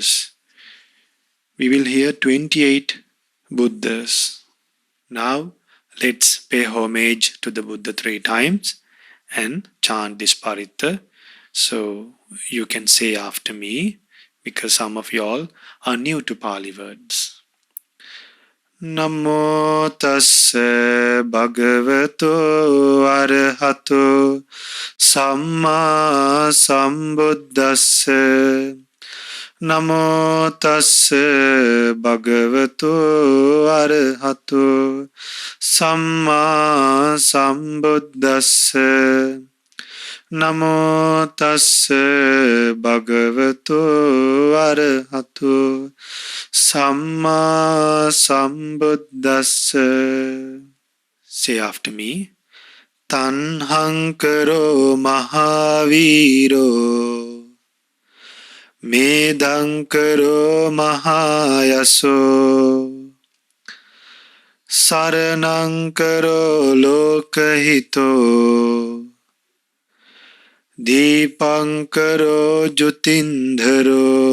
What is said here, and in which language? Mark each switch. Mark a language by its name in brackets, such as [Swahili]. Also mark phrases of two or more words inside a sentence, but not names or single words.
[English] We will hear 28 Buddhas. Now, let's pay homage to the Buddha 3 times and chant this Parita. So, you can say after me, because some of you all are new to Pali words. [Pali] Namo tassa bhagavato arahato samma sambuddhassa. Namo tassa bhagavato arahato samma sambuddhassa. Namo tassa bhagavato arahato samma sambuddhassa. [English] Say after me. [Pali] Tanhankaro mahaviro Medankaro mahayaso Saranankaro lokahito Deepankaro Jyotindharo.